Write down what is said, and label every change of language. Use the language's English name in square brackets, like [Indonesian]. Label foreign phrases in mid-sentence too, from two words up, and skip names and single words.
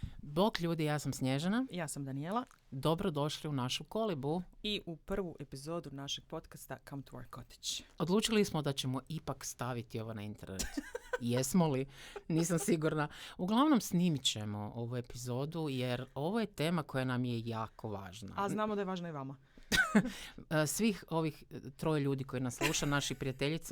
[Croatian] Bok ljudi, ja sam Snježana. Ja sam Daniela. Dobrodošli u našu kolibu. I u prvu epizodu našeg podcasta Come to our cottage. Odlučili smo da ćemo ipak staviti ovo na internet. Jesmo li? Nisam sigurna. Uglavnom snimit ćemo ovu epizodu jer ovo je tema koja nam je jako važna. A znamo da je važna i vama. Svih ovih troje ljudi koji nas sluša, naši prijateljica.